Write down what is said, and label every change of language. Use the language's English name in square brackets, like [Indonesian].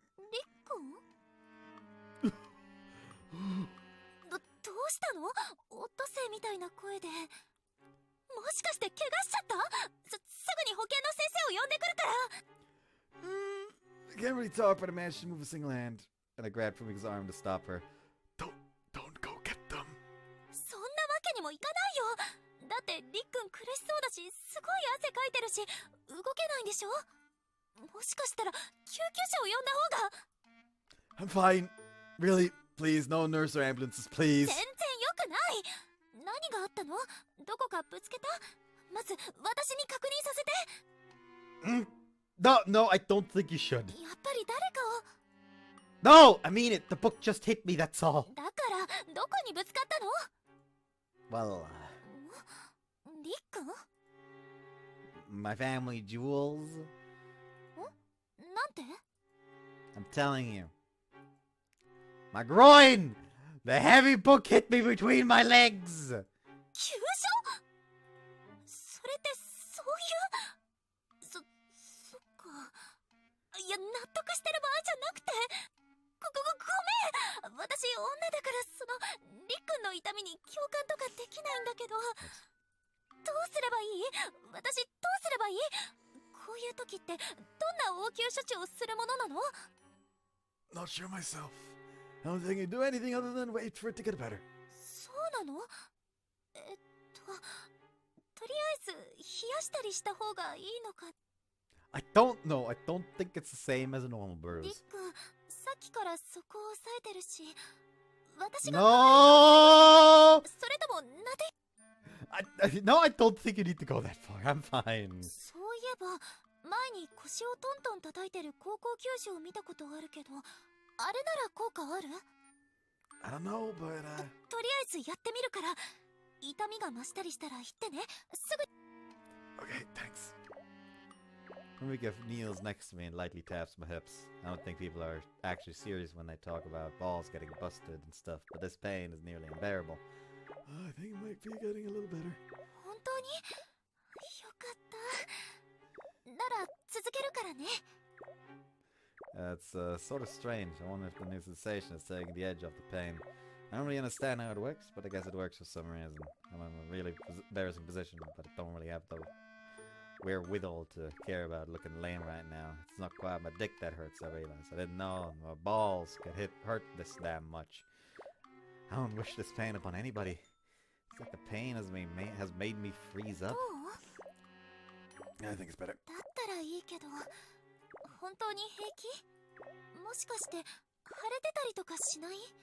[Japanese] リックどうしたの？オットセイみたいな声で。もしかして怪我しちゃった？すぐに保健の先生を呼んでくるから。 [English] I can't really talk, but I managed to move a single hand, and I grabbed Fumika's arm to stop her. Don't go get them. [Japanese] そんなわけにもいかないよ。だってリックン苦しそうだし、すごい汗かいてるし、動けないんでしょ？もしかしたら救急車を呼んだ方が。 [English] I'm fine. Really, please, no nurse or ambulances, please. [Japanese] 全然良くない。何があったの？どこかぶつけた？まず私に確認させて。 [English] No, I don't think you should. [Japanese] やっぱり誰かを。 [English] No, I mean it. The book just hit me, that's all. [Japanese] だからどこにぶつかったの？ [English] Well, [Japanese] リックン？ [English] my family jewels. [Japanese] なんて？ [English] I'm telling you. My groin! The heavy book hit me between my legs! [Japanese] 急所？それってそういう…そっか。いや、納得してる場合じゃなくて。ごめん！私、女だから、リックンの痛みに共感とかできないんだけど。どうすればいい？私、どうすればいい？こういう時って、どんな応急処置をするものなの？ [English] Not sure myself. I don't think I do anything other than wait for it to get better. [Japanese] そうなの？とりあえず冷やしたりした方がいいのか。 [English] I don't know. I don't think it's the same as a normal [Japanese] リッ [English] bruise. [Japanese] ク、さっきからそこを押さえてるし、私が [English] No! [Japanese] それともなで。 [English] No, I don't think you need to go that far. I'm fine. [Japanese] そういえば前に腰をトントン叩いてる高校球児を見たことあるけど、あれなら効果ある？ [English] I don't know, but [Japanese] とりあえずやってみるから。痛みが増したりしたら言ってね。すぐ。 [English] Okay, thanks. Fumika kneels next to me and lightly taps my hips. I don't think people are actually serious when they talk about balls getting busted and stuff, but this pain is nearly unbearable. Oh, I think it might be getting a little better. [Japanese] 本当によかった。なら続けるからね。 [English] It's sort of strange. I wonder if the new sensation is taking the edge off the pain. I don't really understand how it works, but I guess it works for some reason. I'm in a really embarrassing position, but I don't really have the wherewithal to care about looking lame right now. It's not quite my dick that hurts, I realize. I didn't know my balls could hurt this damn much. I don't wish this pain upon anybody. It's like the pain has made me freeze up. I think it's better. [Japanese] だったらいいけど、本当に平気？もしかして腫れてたりとかしない？